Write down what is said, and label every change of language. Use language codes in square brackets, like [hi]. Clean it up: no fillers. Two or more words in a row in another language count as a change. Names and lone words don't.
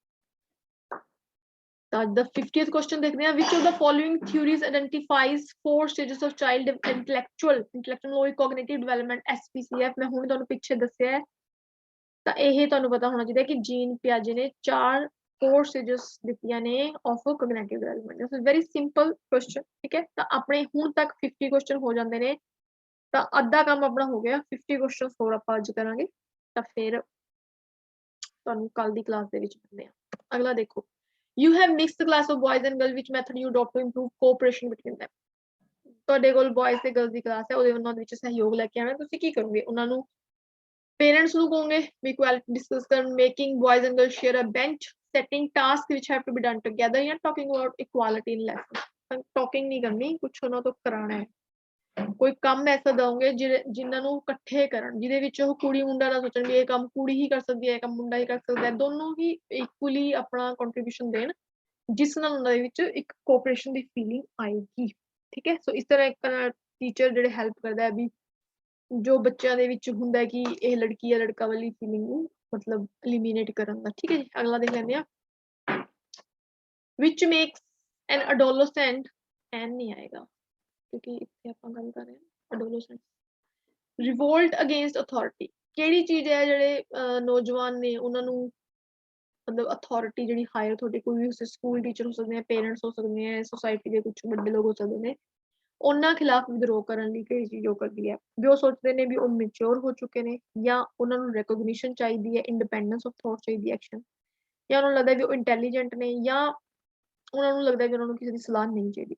[en] The 50th question [hi] देखते हैं, [en] which of the following theories identifies 4 stages of child intellectual logic cognitive development SPCF? [pa] ਮੈਂ ਹੁਣੇ ਤੁਹਾਨੂੰ ਪਿੱਛੇ ਦੱਸਿਆ ਹੈ, ਤਾਂ ਇਹ ਤੁਹਾਨੂੰ ਪਤਾ ਹੋਣਾ ਚਾਹੀਦਾ ਕਿ ਜੀਨ ਪਿਆਜੇ ਨੇ 4 stages ਦਿੱਤੀਆਂ ਨੇ [en] of cognitive development। this is very simple question। [pa] ਠੀਕ ਹੈ, ਤਾਂ ਆਪਣੇ ਹੁਣ ਤੱਕ 50 question ਹੋ ਜਾਂਦੇ ਨੇ, ਤਾਂ ਅੱਧਾ ਕੰਮ ਆਪਣਾ ਹੋ ਗਿਆ। 50 questions ਹੋਰ ਆਪਾਂ ਅੱਜ ਕਰਾਂਗੇ, ਤਾਂ ਫਿਰ ਤੁਹਾਨੂੰ ਕੱਲ ਦੀ ਕਲਾਸ ਦੇ ਵਿੱਚ ਮਿਲਦੇ ਹਾਂ। ਅਗਲਾ ਦੇਖੋ, [en] you have mixed class of boys and girls, which method you adopt to improve cooperation between them? [pa] ਤੁਹਾਡੇ ਕੋਲ boys ਤੇ girls ਦੀ ਕਲਾਸ ਹੈ, ਉਹਦੇ ਉਹਨਾਂ ਦੇ ਵਿੱਚ ਸਹਿਯੋਗ ਲੈ ਕੇ ਆਉਣਾ। ਤੁਸੀਂ ਕੀ ਕਰੋਗੇ? ਉਹਨਾਂ ਨੂੰ ਪੇਰੈਂਟਸ ਨੂੰ ਕਹੋਗੇ ਵੀ [en] equality discuss ਕਰਨ, making boys and girls share a bench, setting tasks which have to be done together, ਜਾਂ talking about equality in lesson? [pa] ਟਾਕਿੰਗ ਨਹੀਂ ਕਰਨੀ, ਕੁਝ ਉਹਨਾਂ ਤੋਂ ਕਰਾਉਣਾ ਹੈ। ਕੋਈ ਕੰਮ ਐਸਾ ਦਓਗੇ ਜਿਨ੍ਹਾਂ ਨੂੰ ਇਕੱਠੇ ਕਰਨ, ਜਿਹਦੇ ਵਿੱਚ ਉਹ ਕੁੜੀ ਮੁੰਡਾ ਨਾ ਸੋਚਣ ਵੀ ਇਹ ਕੰਮ ਕੁੜੀ ਹੀ ਕਰ ਸਕਦੀ ਹੈ, ਇਹ ਕੰਮ ਮੁੰਡਾ ਹੀ ਕਰ ਸਕਦਾ ਹੈ, ਦੋਨੋਂ ਹੀ ਇਕੁਅਲੀ ਆਪਣਾ ਕੰਟਰੀਬਿਊਸ਼ਨ ਦੇਣ, ਜਿਸ ਨਾਲ ਉਹਨਾਂ ਦੇ ਵਿੱਚ ਇੱਕ ਕੋਆਪਰੇਸ਼ਨ ਦੀ ਫੀਲਿੰਗ ਆਏਗੀ। ਠੀਕ ਹੈ, ਸੋ ਇਸ ਤਰ੍ਹਾਂ ਇੱਕ ਟੀਚਰ ਜਿਹੜੇ ਹੈਲਪ ਕਰਦਾ ਹੈ ਵੀ ਜੋ ਬੱਚਿਆਂ ਦੇ ਵਿੱਚ ਹੁੰਦਾ ਕਿ ਇਹ ਲੜਕੀ ਹੈ ਲੜਕਾ ਵਾਲੀ ਫੀਲਿੰਗ ਨੂੰ ਮਤਲਬ ਐਲੀਮੀਨੇਟ ਕਰਨ ਦਾ। ਠੀਕ ਹੈ ਜੀ, ਅਗਲਾ ਦੇਖ ਲੈਂਦੇ ਆ, [en] which makes an adolescent, [pa] ਐਨ ਨਹੀਂ ਆਏਗਾ ਕਿਉਂਕਿ ਇੱਥੇ ਆਪਾਂ ਗੱਲ ਕਰ ਰਹੇ ਹਾਂ [en] adolescent, revolt against authority। [pa] ਕਿਹੜੀ ਚੀਜ਼ ਹੈ ਜਿਹੜੇ ਨੌਜਵਾਨ ਨੇ ਉਹਨਾਂ ਨੂੰ ਮਤਲਬ ਅਥਾਰਟੀ ਜਿਹੜੀ [en] higher authority, [pa] ਕੋਈ ਵੀ [en] school teacher [pa] ਹੋ ਸਕਦੇ ਆ, ਪੇਰੈਂਟਸ ਹੋ ਸਕਦੇ ਆ, ਸੋਸਾਇਟੀ ਦੇ ਕੁਝ ਵੱਡੇ ਲੋਕ ਹੋ ਸਕਦੇ ਨੇ, ਉਹਨਾਂ ਖਿਲਾਫ ਵਿਦਰੋਹ ਕਰਨ ਲਈ ਕਿਹੜੀ ਚੀਜ਼ ਉਹ ਕਰਦੀ ਹੈ? ਵੀ ਉਹ ਸੋਚਦੇ ਨੇ ਵੀ ਉਹ ਮੈਚੁਰ ਹੋ ਚੁੱਕੇ ਨੇ, ਜਾਂ ਉਹਨਾਂ ਨੂੰ ਰੈਕੋਗਨੀਸ਼ਨ ਚਾਹੀਦੀ ਹੈ, [en] independence of thought [pa] ਚਾਹੀਦੀ ਹੈ ਐਕਸ਼ਨ, ਜਾਂ ਉਹਨਾਂ ਨੂੰ ਲੱਗਦਾ ਵੀ ਉਹ ਇੰਟੈਲੀਜੈਂਟ ਨੇ, ਜਾਂ ਉਹਨਾਂ ਨੂੰ ਲੱਗਦਾ ਵੀ ਉਹਨਾਂ ਨੂੰ ਕਿਸੇ ਦੀ ਸਲਾਹ ਨਹੀਂ ਚਾਹੀਦੀ।